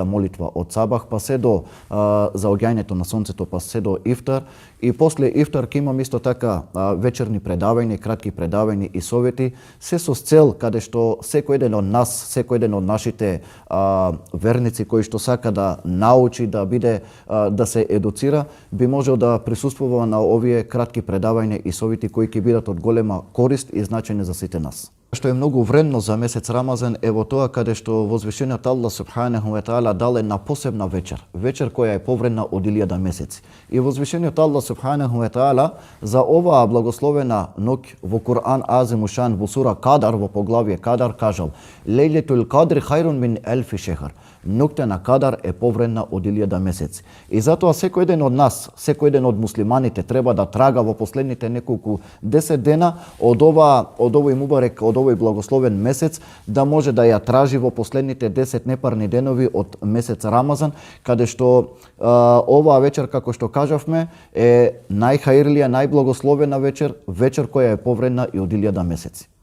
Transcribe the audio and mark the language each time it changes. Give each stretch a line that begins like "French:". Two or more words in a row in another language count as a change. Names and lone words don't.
Macedonian: молитва од сабах па се до заоѓањето на сонцето па се до ифтар, и после ифтар ќе имам исто така вечерни предавања, кратки предавања и совети, се со цел каде што секој еден од нас, секој еден од нашите верници кои што сака да научи, да биде да се едуцира, би можел да присуствува на овие кратки предавања и совети кои ќе бидат од голема корист и значење за сите нас. Што е многу вредно за месец Рамазан е во тоа каде што возвишениот Аллах
Arabic: سبحانه وتعالى
Macedonian: дал една посебна вечер која е повредна од 1000 месеци. И возвишениот Аллах
Arabic: سبحانه وتعالى
Macedonian: за оваа благословена ноќ во Кур'ан Азимушан во сура Кадар во поглавје Кадар кажал:
Arabic: ليلة القدر خير من ألف شهر.
Macedonian: Ноќта на Кадар е повредна од 1000 месеци. И затоа секој еден од нас, секој еден од муслиманите треба да трага во последните неколку 10 дена од овој мубарек, од овој благословен месец, да може да ја тражи во последните 10 непарни денови од месец Рамазан, каде што оваа вечер, како што кажавме, е најхаирлија, најблагословена вечер која е повредна и од 1000 месеци.